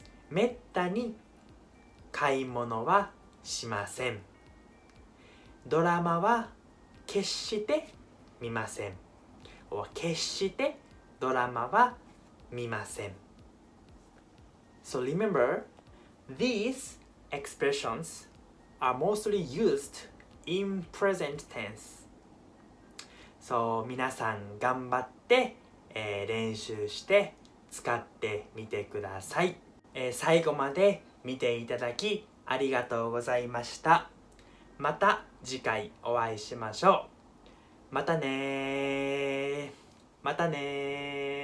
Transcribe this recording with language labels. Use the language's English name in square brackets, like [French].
[Japanese] めったに買い物はしません。ドラマは決して見ません。決してドラマは見ません。 [English] So remember, these expressions are mostly used in present tense. [Japanese] So 皆さん頑張って、練習して使ってみてください。最後まで見ていただきありがとうございました。また次回お会いしましょう。またねー。またねー。